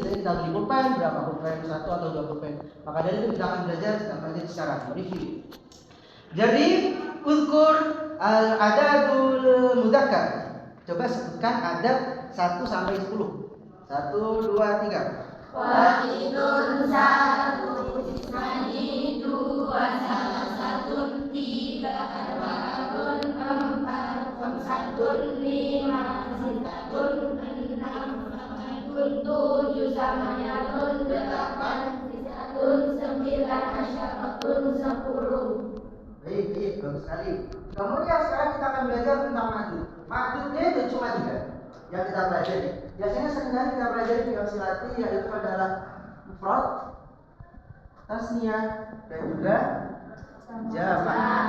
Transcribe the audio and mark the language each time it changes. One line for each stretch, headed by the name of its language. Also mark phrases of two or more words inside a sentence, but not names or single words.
Indonesian: Biasanya kita beli pulpen, berapa pulpen, 1 atau 2 pulpen. Maka dari itu kita akan belajar secara review.
Arabic: Jadi اذكر العدد المذكر.
Indonesian: Coba sebutkan adad 1 sampai 10. 1, 2, 3. Wahidun satu, isnani dua, salasatun tiga, arba'atun empat, khamsatun lima, sittatun enam, sab'atun tujuh, samaniyatun delapan, tis'atun sembilan, asyaratun 10. Baik, bagus sekali. Kemudian sekarang kita akan belajar tentang ma'dud. Ma'dudnya itu cuma 3 yang kita pelajari. Biasanya seringkali kita pelajari
Arabic: فعل ثلاثي,
Indonesian: yaitu adalah mufrad, tasniyah dan juga jamak.